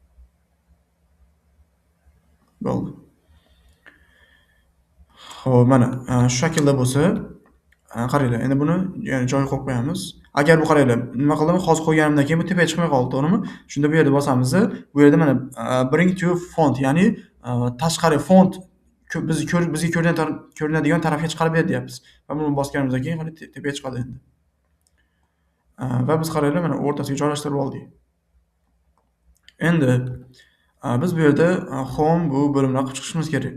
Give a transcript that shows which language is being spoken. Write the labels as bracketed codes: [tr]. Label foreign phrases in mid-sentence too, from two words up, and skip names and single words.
[uz] Bo'ldi. Xo'p, mana shu shaklda bo'lsa, qaranglar, endi buni yana joyiga qo'yib qo'yamiz. Agar bu qaranglar, nima qildim? Hozir qo'yganimdan keyin bu tepaga chiqmay qoldi, to'g'rimi? Shunda bu yerda bosamiz. Bu yerda mana [en] bring to font, [uz] ya'ni tashqari font bizga ko'rinadigan tarafga chiqarib ber deyapmiz. Va buni bosganimizdan keyin qarang tepaga chiqadi endi. Va biz qaranglar mana o'rtasiga joylashtirib oldik. Endi biz bu yerda home bu bo'limlarni qilib chiqishimiz kerak.